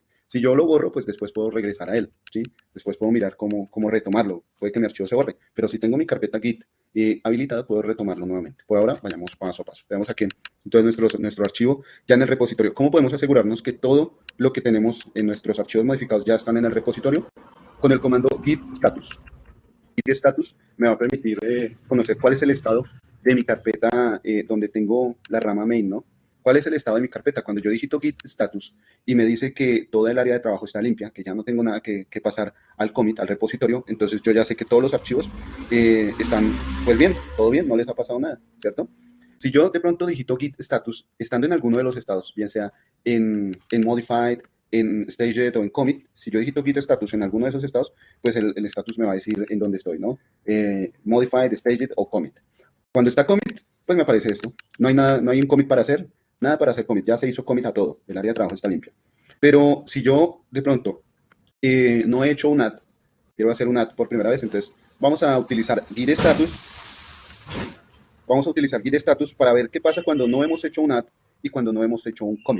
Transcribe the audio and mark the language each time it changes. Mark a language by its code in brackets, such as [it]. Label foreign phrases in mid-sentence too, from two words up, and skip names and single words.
[es] Si yo lo borro, pues después puedo regresar a él, ¿sí? Después puedo mirar cómo retomarlo, puede que mi archivo se borre, pero si tengo mi carpeta Git habilitada, puedo retomarlo nuevamente. Por ahora, vayamos paso a paso. Veamos aquí, entonces nuestro archivo ya en el repositorio. ¿Cómo podemos asegurarnos que todo lo que tenemos en nuestros archivos modificados ya están en el repositorio? Con el comando git status. Git status me va a permitir conocer cuál es el estado de mi carpeta donde tengo la rama main, ¿no? ¿Cuál es el estado de mi carpeta? Cuando yo digito git status y me dice que toda el área de trabajo está limpia, que ya no tengo nada que pasar al commit, al repositorio, entonces yo ya sé que todos los archivos están, pues bien, todo bien, no les ha pasado nada, ¿cierto? Si yo de pronto digito git status, estando en alguno de los estados, bien sea en modified, en staged o en commit, si yo digito git status en alguno de esos estados, pues el status me va a decir en dónde estoy, ¿no? Modified, staged o commit. Cuando está commit, pues me aparece esto. No hay nada, no hay un commit para hacer, nada para hacer commit. Ya se hizo commit a todo. El área de trabajo está limpia. Pero si yo de pronto no he hecho un add, quiero hacer un add por primera vez, entonces vamos a utilizar git status. Vamos a utilizar git status para ver qué pasa cuando no hemos hecho un add y cuando no hemos hecho un commit.